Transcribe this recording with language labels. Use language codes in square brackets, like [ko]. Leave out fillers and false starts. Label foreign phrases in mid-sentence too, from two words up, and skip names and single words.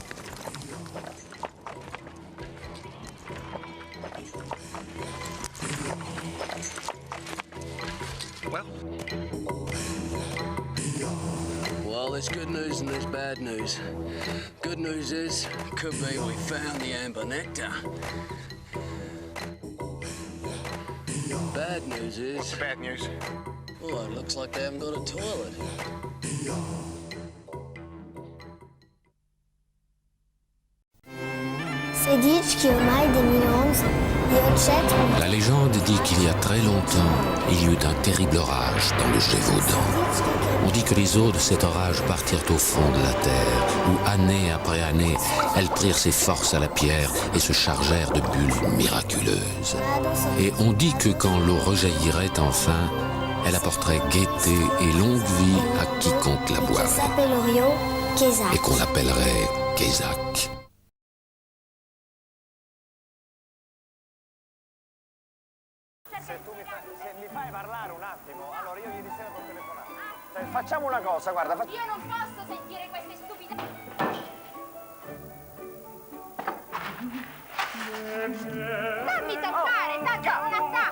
[en] Well, there's good news and there's bad news. Good news is, could be we found the amber nectar. Bad news is... What's the bad news? Oh, it looks like they haven't got a toilet. C'est dit qu'il ormai del 2011 gli oggetti... [fr] La légende dit qu'il y a très longtemps, il y eut un terrible orage dans le Gévaudan. On dit que les eaux de cet orage partirent au fond de la terre, où année après année, elles prirent ses forces à la pierre et se chargèrent de bulles miraculeuses. Et on dit que quand l'eau rejaillirait enfin, elle apporterait gaieté et longue vie à quiconque la boirait. Et qu'on l'appellerait Kézak. [it] Se mi fai parlare un attimo, allora io ieri sera ti ho telefonato. Cioè, facciamo una cosa, guarda. Io non posso sentire queste stupide... Dammi toccare, tanto non attacca!